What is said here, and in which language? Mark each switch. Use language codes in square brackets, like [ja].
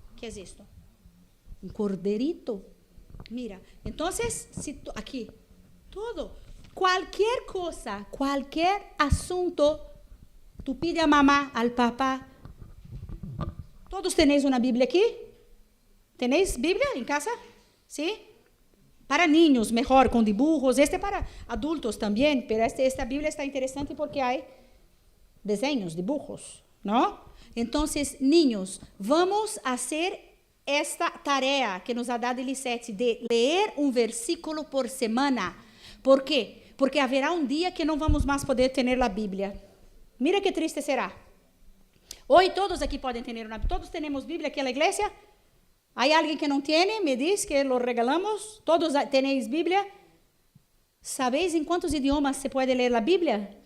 [pt] O que é isto? Um corderito. Mira. Então, aqui, tudo. Qualquer coisa, qualquer assunto, [es] tu pide a mamá, al papá. [pt] Todos tenéis uma Bíblia aqui? Tenéis Bíblia em casa? Sim? [es] Para niños, mejor, con dibujos. Este para adultos también, pero esta Biblia está interesante porque hay diseños, dibujos, ¿no? Entonces, niños, vamos a hacer esta tarea que nos ha dado Elisete de leer um versículo por semana. [pt] ¿Por quê? Porque haverá um dia que não vamos mais poder ter a Bíblia. [es] Mira que triste será. [pt] Hoje todos aqui podem ter uma Bíblia. Todos temos Bíblia aqui na igreja? Há alguém que não tem? Me diz [es] que lo regalamos. [pt] Todos tenéis Bíblia? ¿Sabéis em quantos idiomas se pode ler a Bíblia?